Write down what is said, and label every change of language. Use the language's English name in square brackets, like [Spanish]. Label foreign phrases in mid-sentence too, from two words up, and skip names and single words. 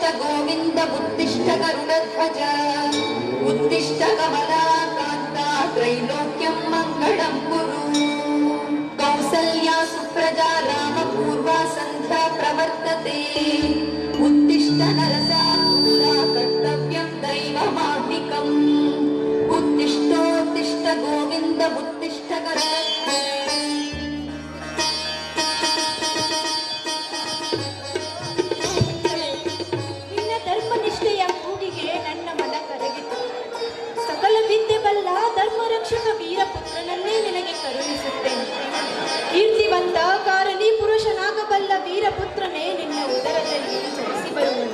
[Sanskrit] गोविन्द उत्तिष्ठ गरुडध्वज उत्तिष्ठ कमलाकान्ता त्रैलोक्यं मङ्गलं कुरु कौसल्या सुप्रजा रामपूर्वा सन्ध्या प्रवर्तते उत्तिष्ठ नरसार्दूला कर्तव्यं दैवमाह्निकम् उत्तिष्ठोत्तिष्ठ गोविन्द उत्तिष्ठ गरुडध्वज [Kannada] ನಿನ್ನ ಧರ್ಮನಿಷ್ಠೆಯ ಕೂಗಿಗೆ ನನ್ನ ಮನ ಕರಗಿತು. ಸಕಲ ವಿದ್ಯೆ ಬಲ್ಲ ಧರ್ಮ ರಕ್ಷಕ ವೀರಪುತ್ರನನ್ನೇ ನಿನಗೆ ಕರುಣಿಸುತ್ತೇನೆ. ಕೀರ್ತಿವಂತ ಕಾರಣಿ ಪುರುಷನಾಗಬಲ್ಲ ವೀರಪುತ್ರನೇ ನಿನ್ನ ಉದರದಲ್ಲಿ ಚಲಿಸಿ ಬರುವನು.